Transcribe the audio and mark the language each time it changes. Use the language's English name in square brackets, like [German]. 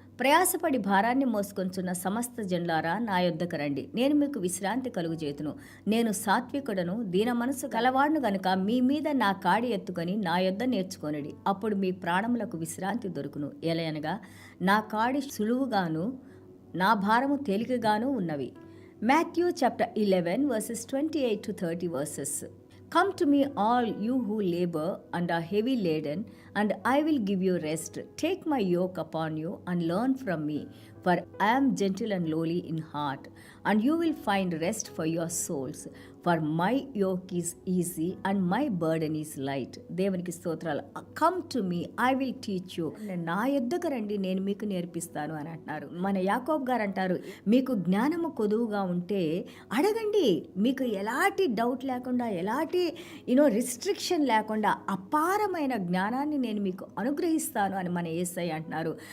[Telugu] ప్రయాసపడి భారాన్ని మోసుకొంచున్న సమస్త జనులారా నా యొద్దకు రండి, నేను మీకు విశ్రాంతి కలుగుచేతును. నేను సాత్వికుడను, దీన మనసు కలవాడును గనుక మీ మీద నా కాడి ఎత్తుకొని నా యొద్ద నేర్చుకొనుడి, అప్పుడు మీ ప్రాణములకు విశ్రాంతి దొరుకును. ఎలయనగా నా కాడి సులువుగాను నా భారము తేలికగాను ఉన్నవి. [English] Matthew chapter 11 verses 28 to 30 verses. Come to me all you who labor and are heavy laden, and I will give you rest. Take my yoke upon you and learn from me, for I am gentle and lowly in heart, and you will find rest for your souls. For my yoke is easy and my burden is light. [Telugu] దేవునికి స్తోత్రాలు. [English] Come to me, I will teach you. [Telugu] నా యొద్దకు రండి, నేను మీకు నేర్పిస్తాను అని అంటున్నారు. మన యాకోబ్ గారు అంటారు, మీకు జ్ఞానము కొదువుగా ఉంటే అడగండి, మీకు ఎలాంటి డౌట్ లేకుండా, ఎలాంటి రిస్ట్రిక్షన్ లేకుండా అపారమైన జ్ఞానాన్ని నేను మీకు అనుగ్రహిస్తాను అని మన యేసయ్య అంటున్నారు.